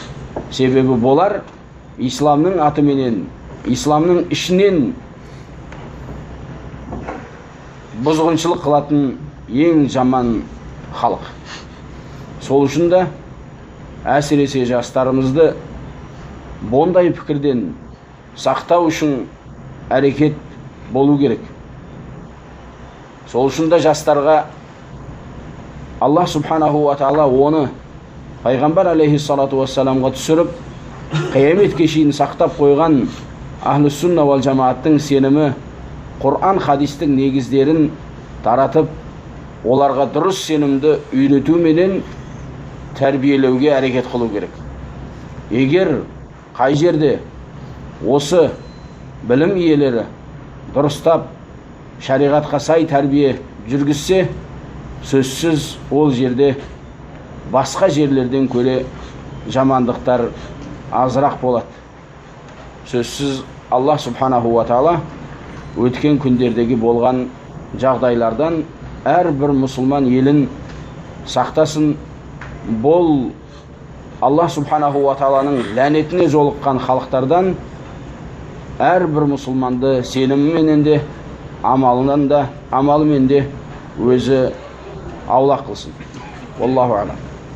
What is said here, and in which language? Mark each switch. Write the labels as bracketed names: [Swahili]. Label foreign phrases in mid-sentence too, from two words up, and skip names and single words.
[Kazakh] Себебі болар исламның атыменен, исламның ішінен бұзғыншылық қылатын ең жаман халық. Сол үшін де әсіресе жастарымызды бұндай пікірден сақтау үшін әрекет болу керек. Сол үшін де жастарға Аллах [Arabic] سبحانه وتعالى [Kazakh] оны пайғамбар [Arabic] عليه الصلاة والسلام [Kazakh] түсіріп, қияметке шейін сақтап қойған [Arabic] أهل السنة والجماعة [Kazakh] сенімі, Құран хадистің негіздерін таратып, оларға дұрыс сенімді үйретуменен тәрбиелеуге әрекет қылу керек. Егер қай жерде осы білім иелері дұрыстап шариғатқа сай тәрбие жүргізсе, сөзсіз ол жерде басқа жерлерден көре жамандықтар азырақ болады. Сөзсіз Аллах [Arabic] سبحانه وتعالى [Kazakh] өткен күндердегі болған жағдайлардан әрбір мұсылман елін сақтасын. Бұл Аллах [Arabic] سبحانه وتعالى [Kazakh] ләнетіне жолыққан халықтардан әрбір мұсылманды сеніміменен де, амалымен де өзі аулақ қылсын. [Arabic] الله أعلم.